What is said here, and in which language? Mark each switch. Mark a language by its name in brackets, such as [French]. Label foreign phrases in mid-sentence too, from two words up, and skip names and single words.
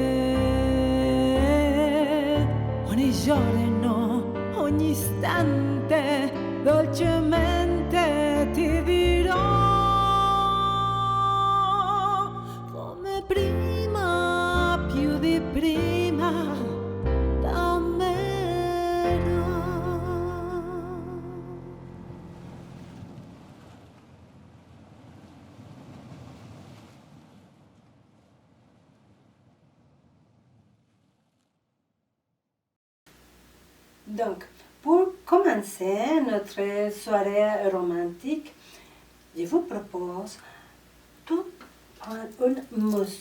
[Italian] Ogni giorno, ogni istante, dolcemente ti dirò come prima, più di prima, t'amerò. [French] Donc, pour commencer notre soirée romantique, je vous propose de prendre une mousse.